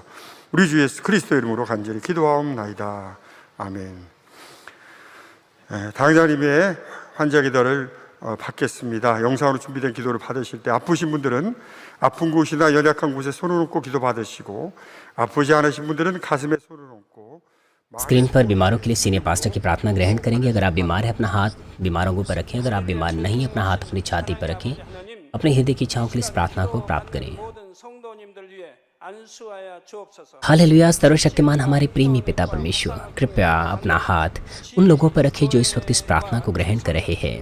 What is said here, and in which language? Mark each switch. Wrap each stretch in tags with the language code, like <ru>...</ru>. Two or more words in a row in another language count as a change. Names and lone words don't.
<ko>우리 주 예수 그리스도 이름으로 간절히 기도하옵나이다. 아멘. 당장님의 환자 기도를 받겠습니다. 영상으로 준비된 기도를 받으실 때 아프신 분들은 아픈 곳이나 연약한 곳에 손을 얹고 기도 받으시고, 아프지 않으신 분들은 가슴에 손을 얹고.</ko> <hi>स्क्रीन पर बीमारों के लिए</hi> <en>senior pastor</en> <hi>की प्रार्थना ग्रहण करेंगे। अगर आप बीमार हैं अपना हाथ बीमारों के ऊपर रखें, अगर आप बीमार नहीं अपना हाथ अपनी छाती पर रखें। अपने हृदय की इच्छाओं के लिए इस प्रार्थना को प्राप्त करें। हालेलुया। सर्वशक्तिमान हमारे प्रेमी पिता परमेश्वर, कृपया अपना हाथ उन लोगों पर रखें जो इस वक्त इस प्रार्थना को ग्रहण कर रहे हैं।</hi>